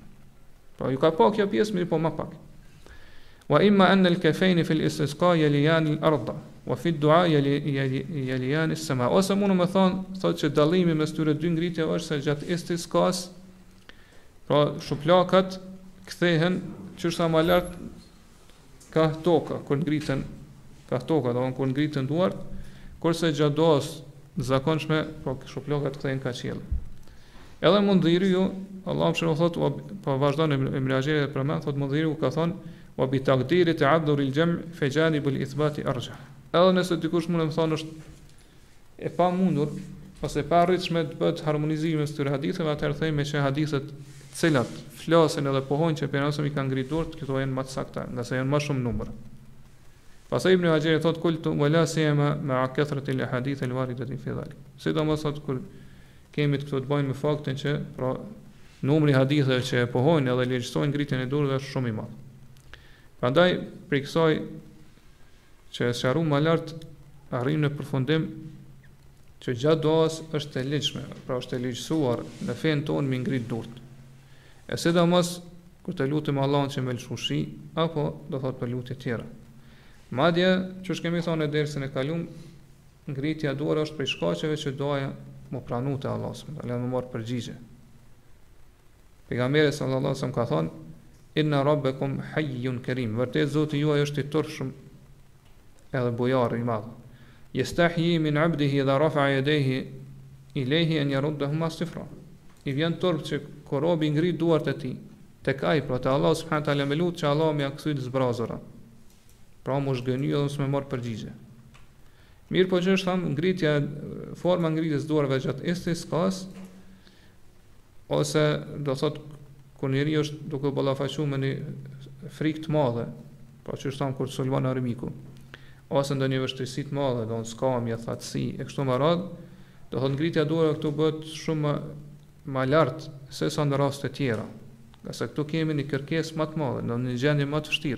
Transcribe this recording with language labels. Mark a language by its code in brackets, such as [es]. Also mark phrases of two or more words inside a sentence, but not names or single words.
[sq] Po ju ka pa kjo pjesë mirë po më pak. [ar] وإما أن الكفين في الاستسقاء يليان الأرض وفي الدعاء يليان السماء. [sq] Ose mundu më thotë që dallimi mes tyre dy ngritjeve është se gjatë istisqas, pra shuplakat kthehen çështja më lart ka toka, kur ngriten ka toka, do të thonë kur ngriten duart, kurse gjatë duas zakonshme, pra shuplakat kthehen ka qiell. Edhe mundhiriu, Allahu më thotë, po vazhdon Ibn Hajar për më thotë mundhiriu ka thonë [ar] وبتقدير تعذر الجمع في جانب الإثبات أرجح. [sq] Edhe nëse dikush mund të thonë është e pa mundur ose pa arritshme të bëhet harmonizimi mes këtyre haditheve, atëherë themi që hadithet të cilat flasin edhe pohojnë që pejgamberi i ka ngritur, këto janë më të sakta, nga se janë më shumë numër. Pastaj Ibn Hajar thotë [ar] قلت ولا سيما مع كثرة الأحاديث الواردة في ذلك. [sq] Sidomos sot kur kemi këto të bëjnë me faktin që pra numri haditheve që pohojnë edhe legjsojnë ngritjen e durrëve është shumë i madh. Prandaj për kësaj që sqaru më lart arrim në përfundim që gjatë duas është e legjshme, pra është e legjësuar në fen tonë me ngrit durt. E sidomos kur të lutem Allahun që më lëshushi apo do thot për lutje tjera. Madje çu kemi thonë në dersën e kaluam, ngritja e dorës është prej shkaqeve që doja më pranu te Allahu [ar] سبحانه وتعالى, [sq] më marr përgjigje. Pejgamberi [ar] صلى الله عليه وسلم [sq] ka thonë [ar] إن ربكم حيي كريم. [sq] Vërtet Zoti juaj është i turshëm edhe bujar i madh. [ar] يستحيي من عبده إذا رفع يديه إليه أن يردهما صفرا. [sq] I vjen turp që kur robi ngrit duart e tij tek ai, pra te Allah [ar] سبحانه وتعالى [sq] me lut që Allah më ia kthyt zbrazura. Pra më zgënjy edhe s'më marr përgjigje. Mirë po që është thamë ngritja, forma ngritjes duarve gjatë istisqas, ose do thot kur njeri është duke ballafaqur me një frikë të madhe, pra që është thamë kur sulmon armiku, ose ndonjë vështirësi të madhe, do në skamje, thatësi, e kështu me radhë, do thot ngritja duarve këtu bëhet shumë më lartë se sa në raste tjera, nga se këtu kemi një kërkesë më të madhe, në një gjendje më të vështirë.